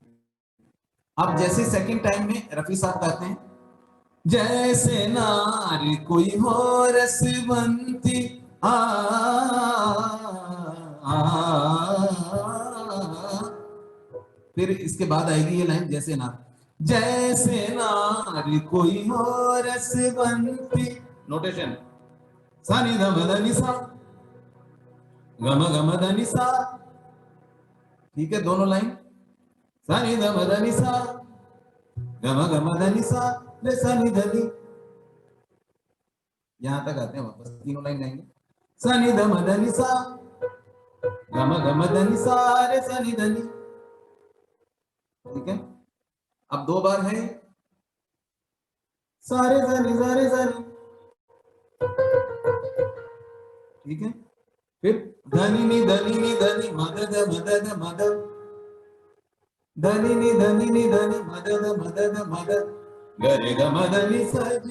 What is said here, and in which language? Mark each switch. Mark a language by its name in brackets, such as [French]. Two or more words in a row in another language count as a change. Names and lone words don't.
[Hindi] अब जैसे [English] second time [Hindi] में रफी साहब गाते हैं, जैसे नारी कोई हो रसवंती फिर इसके बाद आएगी ये लाइन, जैसे नारी कोई हो रसवंती, नोटेशन सानी धम धनी सा गम गम धनी सा, ठीक है। दोनों लाइन सा नि ध म ध नि सा ग म ध नि सा रे सा नि ध नि। यहां तक आते हैं, वापस तीनों लाइन गाएंगे। सा नि ध म ध नि सा ग म ध नि सा रे सा नि ध नि। ठीक है, अब 2 बार है सारे सारे सारे सारे। ठीक है, फिर धनी नी धनी मदद मदद मदद धनी नी धनी मदद मदद गरे ग मदनी सज।